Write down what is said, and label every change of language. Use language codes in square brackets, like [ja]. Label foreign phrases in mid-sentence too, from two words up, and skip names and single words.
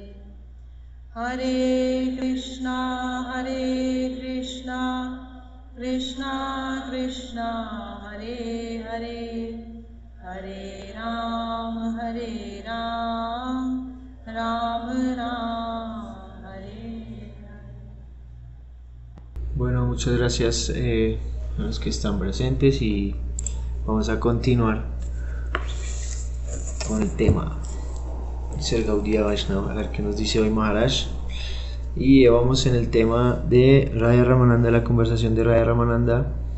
[sa] हरे कृष्णा कृष्णा कृष्णा हरे हरे हरे राम राम हरे हरे। [es] Bueno, muchas gracias a los que están presentes y vamos a continuar con el tema. Dice el Gaudiya Vaishnava, a ver qué nos dice hoy Maharaj. Y vamos en el tema de Radha Ramananda, la conversación de Radha Ramananda.